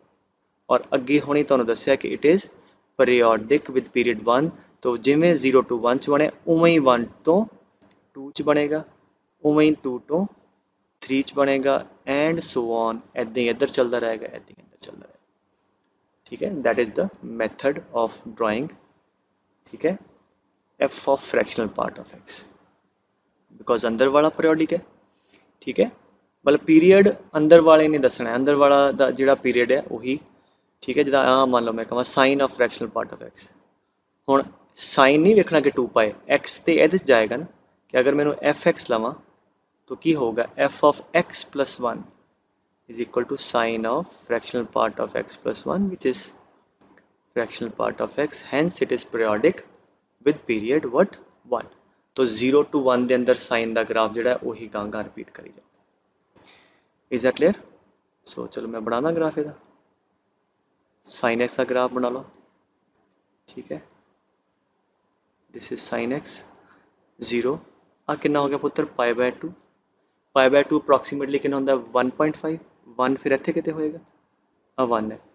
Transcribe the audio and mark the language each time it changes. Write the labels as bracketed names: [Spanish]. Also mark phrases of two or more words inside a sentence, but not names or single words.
[Punjabi] ਔਰ ਅੱਗੇ ਹੁਣੇ ਤੁਹਾਨੂੰ ਦੱਸਿਆ ਕਿ [English] it is periodic with period 1, [Punjabi] ਤੋਂ ਜਿਵੇਂ 0 to 1 ਚ ਬਣਿਆ ਉਵੇਂ ਹੀ 1 ਤੋਂ 2 ਚ ਬਣੇਗਾ, ਉਵੇਂ ਹੀ 2 ਤੋਂ 3 ਚ ਬਣੇਗਾ, [English] and so on, [Punjabi] ਇੱਦਾਂ ਹੀ ਇੱਧਰ ਚੱਲਦਾ ਰਹੇਗਾ, ਇੱਦਾਂ ਹੀ ਇੱਧਰ ਚੱਲਦਾ ਰਹੇਗਾ, ਠੀਕ ਹੈ। [English] That is the method of drawing, [Punjabi] ਠੀਕ ਹੈ, [English] f of fractional part of x, [Punjabi] ਬਿਕੋਜ਼ ਅੰਦਰ ਵਾਲਾ ਪੀਰੀਓਡਿਕ ਹੈ, ਠੀਕ ਹੈ। ਮਤਲਬ ਪੀਰੀਅਡ ਅੰਦਰ ਵਾਲੇ ਨੇ ਦੱਸਣਾ, ਅੰਦਰ ਵਾਲਾ ਦਾ ਜਿਹੜਾ ਪੀਰੀਅਡ ਹੈ ਉਹੀ, ਠੀਕ ਹੈ। ਜਿੱਦਾਂ ਆਹ ਮੰਨ ਲਓ ਮੈਂ ਕਹਾਂ [English] sine of fractional part of x, [Punjabi] ਹੁਣ ਸਾਈਨ ਨਹੀਂ ਵੇਖਣਾ ਕਿ 2π x ਤੇ ਇਹਦੇ 'ਚ ਜਾਏਗਾ ਨਾ, ਕਿ ਅਗਰ ਮੈਨੂੰ fx ਲਵਾਂ तो ਕੀ ਹੋਊਗਾ, [English] f of x plus 1 is equal to sine of fractional part of x plus 1, which is fractional part of x, hence it is periodic with period what 1। [Punjabi] तो 0 to 1 ਦੇ ਅੰਦਰ ਸਾਈਨ ਦਾ ਗ੍ਰਾਫ ਜਿਹੜਾ ਹੈ ਉਹੀ ਗਾਂਗਾ ਰਿਪੀਟ ਕਰੀ ਜਾਓ। [English] Is that clear? [Punjabi] ਸੋ ਚਲੋ ਮੈਂ ਬਣਾਉਣਾ ਗ੍ਰਾਫ ਇਹਦਾ, ਸਾਈਨ x ਦਾ ਗ੍ਰਾਫ ਬਣਾ ਲਓ, ਠੀਕ ਹੈ। [English] this is sine [Punjabi] x 0, ਆ ਕਿੰਨਾ ਹੋ ਗਿਆ ਪੁੱਤਰ, π/2, π/2 ਅਪਰੋਕਸੀਮੇਟਲੀ ਕਿੰਨਾ ਹੁੰਦਾ 1.5, 1 ਫਿਰ ਇੱਥੇ ਕਿਤੇ ਹੋਏਗਾ, ਆ 1 ਹੈ।